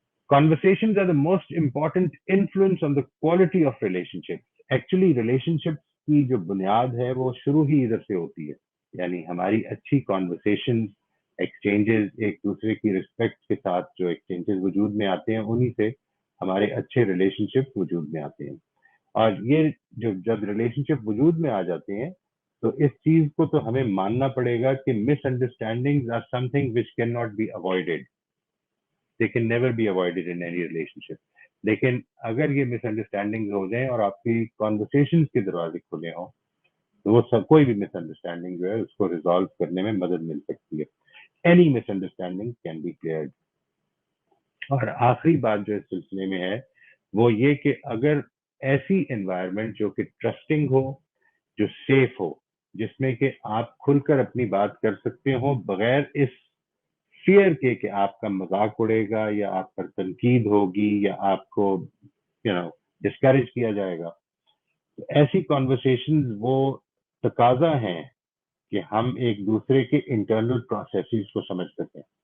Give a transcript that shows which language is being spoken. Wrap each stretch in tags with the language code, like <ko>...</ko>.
<en>Conversations are the most important influence on the quality of relationships.</en> <ur>Actually relationships کی جو بنیاد ہے وہ شروع ہی ادھر سے ہوتی ہے. یعنی ہماری اچھی conversations، ایکسچینجز، ایک دوسرے کی رسپیکٹ کے ساتھ جو ایکسچینجز وجود میں آتے ہیں انہی سے ہمارے اچھے ریلیشن شپ وجود میں آتے ہیں. اور یہ جب ریلیشن شپ وجود میں آ جاتے ہیں تو اس چیز کو تو ہمیں ماننا پڑے گا کہ</ur> <en>Miss understandings are some thing which can not be avoided. They can never be avoided in any relationship.</en> <ur>لیکن اگر یہ مس انڈرسٹینڈنگ ہو جائیں اور آپ کی کانورسیشن کے دروازے کھلے ہوں تو وہ کوئی بھی مس انڈرسٹینڈنگ جو ہے اس کو ریزالو کرنے میں مدد مل سکتی ہے.</ur> <en>Any misunderstanding can be cleared.</en> <ur>اور آخری بات جو اس سلسلے میں ہے وہ یہ کہ اگر ایسی انوائرمنٹ جو کہ ٹرسٹنگ ہو، جو سیف ہو، جس میں کہ آپ کھل کر اپنی بات کر سکتے ہو بغیر اس فیئر کے کہ آپ کا مذاق اڑے گا یا آپ پر تنقید ہوگی یا آپ کو ڈسکریج کیا جائے گا، تو ایسی کانورسیشنز وہ تقاضا ہیں کہ ہم ایک دوسرے کے انٹرنل پروسیسز کو سمجھ سکیں.</ur>